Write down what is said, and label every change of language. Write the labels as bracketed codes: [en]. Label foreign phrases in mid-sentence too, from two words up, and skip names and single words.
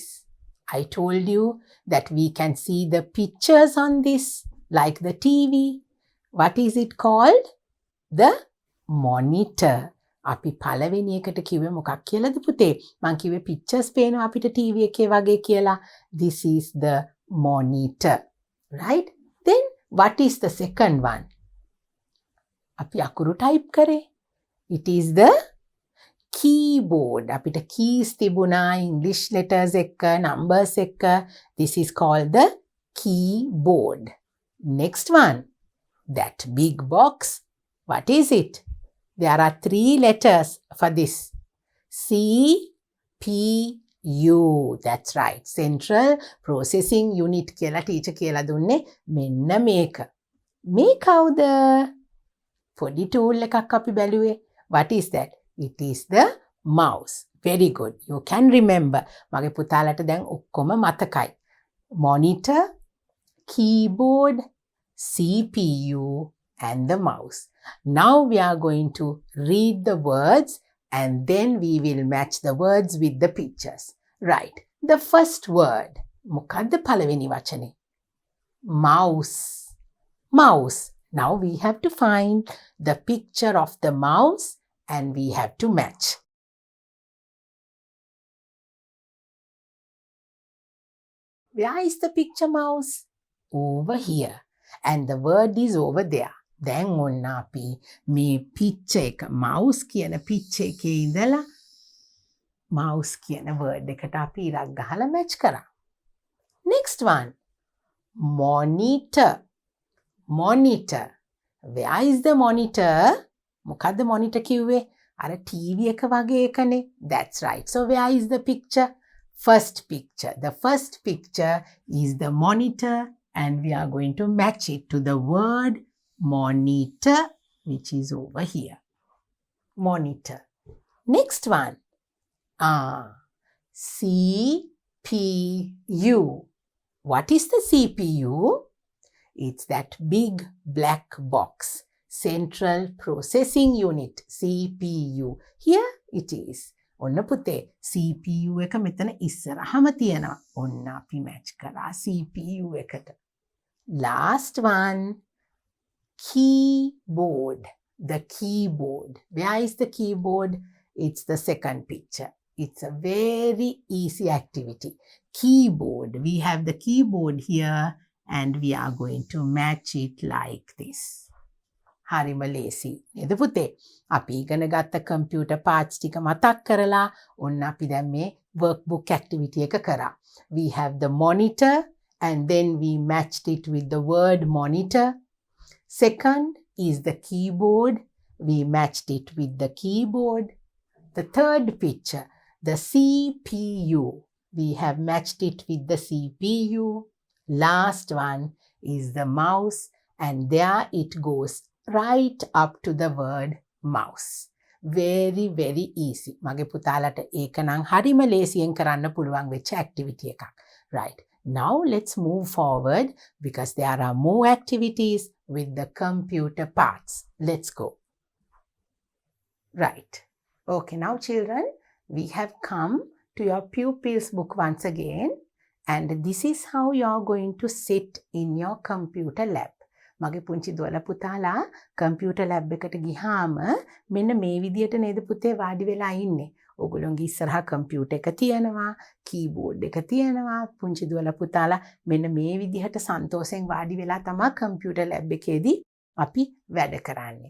[en] I told you that we can see the pictures on this like the TV. What is it called? The monitor. [si] අපි පළවෙනි එකට කිව්වේ මොකක් කියලාද පුතේ? මං කිව්වේ pictures පේනවා අපිට TV එකේ වගේ කියලා. [en] This is the monitor. Right? Then what is the second one? [si] අපි අකුරු type කරේ. [en] It is the keyboard. [si] අපිට keys තිබුණා [en] English letters [si] එක්ක, numbers එක්ක. [en] This is called the keyboard. Next one. That big box. What is it? There are 3 letters for this. CPU. That's right. Central Processing Unit [si] කියලා teacher කියලා දුන්නේ මෙන්න මේක. මේ කවුද? පොඩි tool එකක් අපි බැලුවේ. [en] What is that? It is the mouse. Very good. You can remember. [si] මගේ පුතාලට දැන් ඔක්කොම මතකයි. [en] Monitor, keyboard, CPU and the mouse. Now we are going to read the words and then we will match the words with the pictures. Right. The first word. [si] මොකද්ද පළවෙනි වචනේ? [en] Mouse. Mouse. Now we have to find the picture of the mouse and we have to match. Where is the picture mouse? Over here. And the word is over there. [si] දැන් ඔන්න අපි මේ picture එක mouse කියන picture එකේ ඉඳලා mouse කියන word එකට අපි ඉරක් ගහලා match කරා. [en] Next one. Monitor. Monitor. Where is the monitor? [si] මොකද්ද monitor කිව්වේ? අර TV එක වගේ එකනේ. [en] That's right. So where is the picture? First picture. The first picture is the monitor and we are going to match it to the word monitor, which is over here. Monitor. Next one. CPU. What is the CPU? It's that big black box. Central Processing Unit. CPU. Here it is. [si] ඔන්න පුතේ CPU එක මෙතන ඉස්සරහම තියෙනවා. ඔන්න අපි match කරා CPU එකට. [en] Last one. Keyboard. The keyboard. Where is the keyboard? It's the second picture. It's a very easy activity. Keyboard. We have the keyboard here and we are going to match it like this. [si] හරිම ලේසි. නේද පුතේ? අපි ඉගෙන ගත්ත [en] computer parts [si] ටික මතක් කරලා ඔන්න අපි දැන් මේ [en] workbook activity [si] එක කරා. [en] We have the monitor and then we matched it with the word monitor. Second is the keyboard. We matched it with the keyboard. The third picture, the CPU. We have matched it with the CPU. Last one is the mouse and there it goes right up to the word mouse. Very, very easy. [si] මගේ පුතාලට ඒක නම් හරිම ලේසියෙන් කරන්න පුළුවන් වෙච්ච activity එකක්. [en] Right. Now let's move forward because there are more activities with the computer parts. Let's go. Right. Okay, now children, we have come to your pupils book once again and this is how you are going to sit in your [si] computer lab. මගේ පුංචි දුවලා පුතාලා [en] computer lab [si] එකට ගිහාම මෙන්න මේ විදියට නේද පුතේ වාඩි වෙලා ඉන්නේ. ඔයගොල්ලෝගේ ඉස්සරහා computer එක තියෙනවා, keyboard එක තියෙනවා. පුංචි දුවලා පුතාලා මෙන්න මේ විදිහට සන්තෝෂෙන් වාඩි වෙලා තමයි [en] computer lab [si] එකේදී අපි වැඩ කරන්නේ.